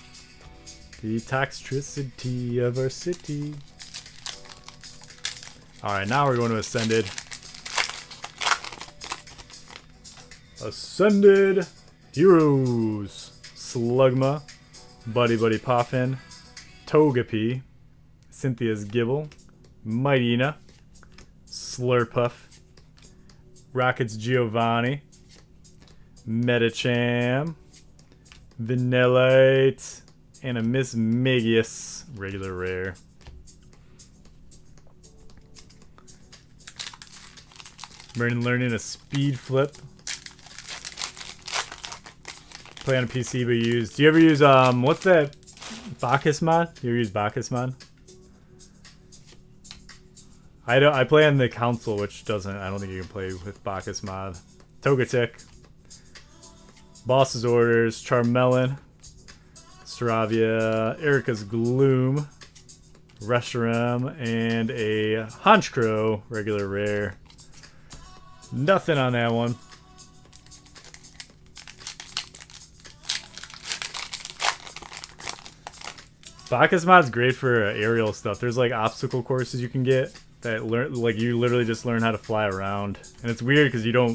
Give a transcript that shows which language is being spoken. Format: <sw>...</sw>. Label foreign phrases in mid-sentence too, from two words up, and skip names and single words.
<en>The Toxtricity of our city. Alright, now we're going to Ascended. Ascended Heroes. Slugma. Buddy Buddy Poffin. Togepi. Cynthia's Gibble. Mightyena. Slurpuff. Rocket's Giovanni. Metacham. Vanillite. And a Miss Magius. Regular rare. Learning a speed flip. Play on a PC but use. Do you ever use what's that Bacchus mod? You ever use Bacchus mod? I play on the console, which doesn't. I don't think you can play with Bacchus mod. Togetic. Boss's Orders. Charmeleon. Staravia. Erica's Gloom. Reshiram. And a Honchkrow. Regular rare. Nothing on that one. Bacchus mod's great for aerial stuff. There's like obstacle courses you can get that learn, like you literally just learn how to fly around, and it's weird because you don't.</en>